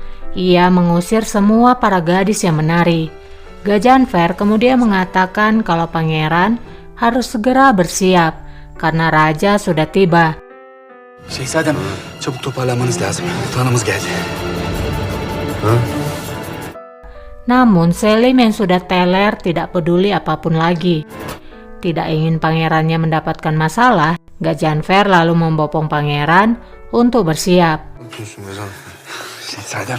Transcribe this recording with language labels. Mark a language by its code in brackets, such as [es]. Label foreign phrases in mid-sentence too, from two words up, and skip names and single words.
[id] Ia mengusir semua para gadis yang menari. Gazanfer kemudian mengatakan kalau pangeran harus segera bersiap karena Raja sudah tiba. [tr] Şehzadem, çabuk toparlanmanız lazım. Tuhanımız geldi. [id] Namun Selim yang sudah teler tidak peduli apapun lagi. Tidak ingin pangerannya mendapatkan masalah, Gazanfer lalu membopong pangeran untuk bersiap. [tr] Şehzadem.